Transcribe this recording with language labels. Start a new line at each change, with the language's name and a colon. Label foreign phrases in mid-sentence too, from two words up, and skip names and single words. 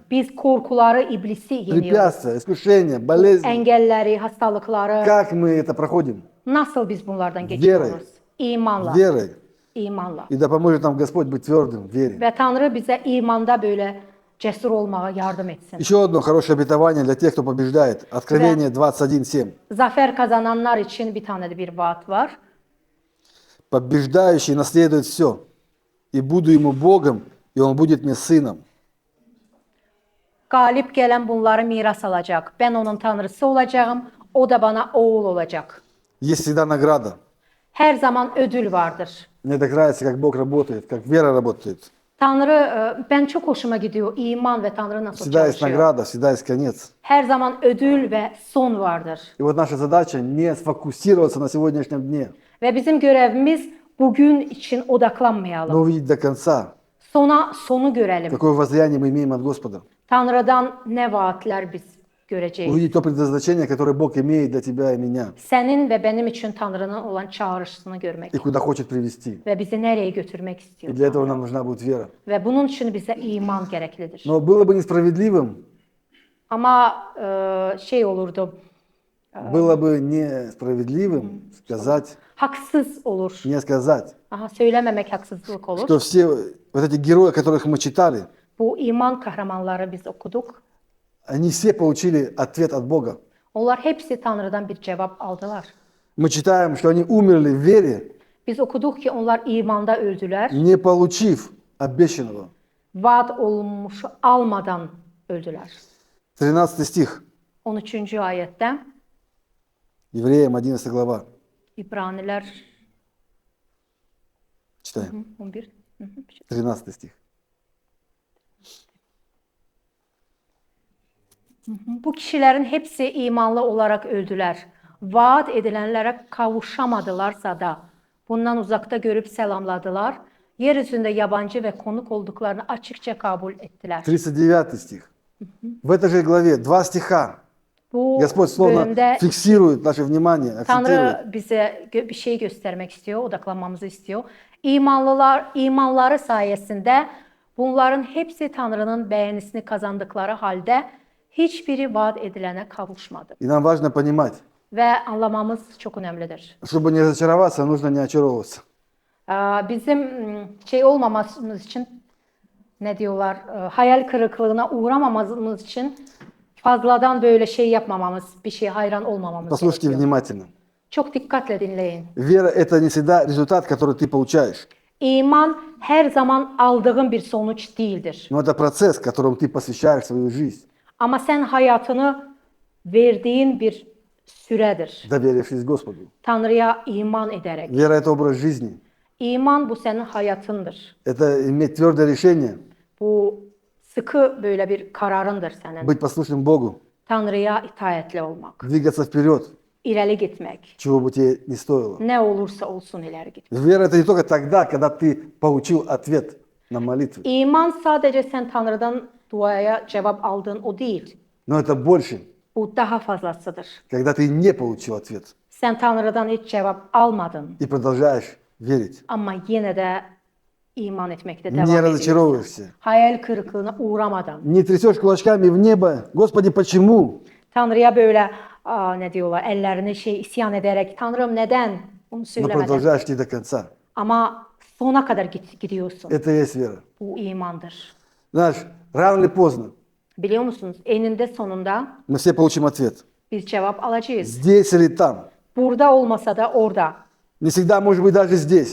Turkish: Biz korkuları, iblisi yeniyoruz.
Russian: препятствия, искушения, болезни.
Turkish: Engelleri, hastalıkları.
Russian: Как мы это проходим?
Turkish: Nasıl biz bunlardan geçiyoruz? İmanla.
Russian: Верой.
Turkish: İmanla.
Russian: И да поможет нам Господь быть твердым в вере.
Turkish: Ve Tanrı bize imanda böyle cesur olmağa yardım etsin.
Russian: Еще одно хорошее обетование для тех, кто побеждает. Откровение 21.7.
Turkish: Zafer kazananlar için bir tane de bir vaat var.
Russian: Побеждающий наследует все. И буду ему Богом, и он будет мне сыном.
Turkish: Galip gelen bunları miras alacak. Ben onun tanrısı olacağım. O da bana oğul olacak.
Russian: Есть всегда награда.
Turkish: Her zaman ödül vardır.
Russian: Мне так нравится, как Бог работает, как вера работает.
Turkish: Tanrı, ben çok hoşuma gidiyor iman ve Tanrı nasıl
Russian: Всегда есть
Turkish: çalışıyor.
Russian: награда, всегда есть конец.
Turkish: Her zaman ödül ve son vardır.
Russian: И вот наша задача не сфокусироваться на сегодняшнем дне,
Turkish: Ve bizim görevimiz bugün için odaklanmayalım.
Russian: но увидеть до конца,
Turkish: Sonu görelim.
Russian: какое воздаяние мы имеем от Господа.
Turkish: Tanrı'dan ne vaatler biz göreceğiz.
Russian: Увидеть то предназначение, которое Бог имеет для тебя и меня,
Turkish: Senin ve benim için Tanrı'nın olan çağrışısını görmek.
Russian: и kуда хочет привести.
Turkish: Ve bizi nereye götürmek
Russian: И
Turkish: istiyor.
Russian: для этого нам нужна будет вера.
Turkish: Ve bunun için bize iman gereklidir.
Russian: Но было бы несправедливым,
Turkish: Ama şey olurdu,
Russian: было бы несправедливым сказать,
Turkish: haksız olur.
Russian: не сказать,
Turkish: Aha, söylememek haksızlık olur.
Russian: что все вот эти герои, которых мы читали,
Turkish: Bu iman kahramanları biz okuduk.
Russian: они все получили ответ от Бога.
Turkish: Onlar hepsi Tanrı'dan bir cevap aldılar.
Russian: Мы читаем, что они умерли в вере,
Turkish: Biz okuduk ki onlar imanda öldüler.
Russian: не получив обещанного.
Turkish: Vaat olmuş almadan öldüler.
Russian: 13 stих,
Turkish: 13. ayette
Russian: Евреям 11 глава.
Turkish: İbraniler
Russian: Читаем.
Turkish: 11.
Russian: 13 стих.
Turkish: Bu kişilerin hepsi imanlı olarak öldüler. Vaat edilenlere kavuşamadılarsa da bundan uzakta görüp selamladılar. Yeryüzünde yabancı ve konuk olduklarını açıkça kabul ettiler.
Russian: 39 стих. В этой же главе 2 стиха.
Turkish: Bu
Russian: Господь словно
Turkish: bölümde
Russian: фиксирует наше внимание, акцентирует.
Turkish: Tanrı bize bir şey göstermek istiyor, odaklanmamızı istiyor. İmanları sayesinde bunların hepsi Tanrı'nın beğenisini kazandıkları halde hiçbiri vaat edilene kavuşmadı.
Russian: И нам важно понимать,
Turkish: Ve anlamamız çok önemlidir.
Russian: чтобы не разочароваться, нужно не очаровываться.
Turkish: Bizim şey olmamamız için ne diyorlar, hayal kırıklığına uğramamamız için fazladan böyle şey yapmamamız, bir şeye hayran olmamamız
Russian: Послушайте
Turkish: gerekiyor.
Russian: внимательно.
Turkish: Çok dikkatle dinleyin.
Russian: Вера – это не всегда результат, который ты получаешь,
Turkish: İman her zaman aldığın bir sonuç değildir.
Russian: но это процесс, которому ты посвящаешь свою жизнь,
Turkish: Ama sen hayatını verdiğin bir süredir.
Russian: доверившись Господу.
Turkish: Tanrı'ya iman ederek.
Russian: Вера – это образ жизни.
Turkish: İman bu senin hayatındır.
Russian: Это иметь твердое решение,
Turkish: Bu sıkı böyle bir kararındır senin.
Russian: быть послушным Богу,
Turkish: Tanrı'ya itaatli olmak.
Russian: двигаться вперед,
Turkish: İleri gitmek.
Russian: чего бы тебе не стоило.
Turkish: Ne olursa olsun ileri gitmek.
Russian: Вера – это не только тогда, когда ты получил ответ на молитву,
Turkish: İman sadece sen Tanrı'dan duaya cevap aldığın o değil.
Russian: но это больше,
Turkish: Bu daha fazlasıdır.
Russian: когда ты не получил ответ
Turkish: Sen Tanrı'dan hiç cevap almadın
Russian: и продолжаешь верить,
Turkish: ama yine de iman etmekte
Russian: не
Turkish: devam ediyorsun.
Russian: разочаровываешься,
Turkish: Hayal kırıklığına uğramadan.
Russian: не трясешь кулачками в небо, Господи, почему?
Turkish: Tanrı'ya böyle ne diyorlar ellerini isyan ederek Tanrım neden? Bunu
Russian: Но
Turkish: söylemeden.
Russian: продолжаешь идти до конца.
Turkish: Ama sona kadar gidiyorsun.
Russian: Это и есть вера.
Turkish: Bu imandır.
Russian: Знаешь, рано или поздно
Turkish: Biliyor musunuz? Eninde sonunda
Russian: мы все получим ответ.
Turkish: biz cevap alacağız.
Russian: Здесь или там.
Turkish: Burada olmasa da orada.
Russian: Не всегда, может быть, даже здесь.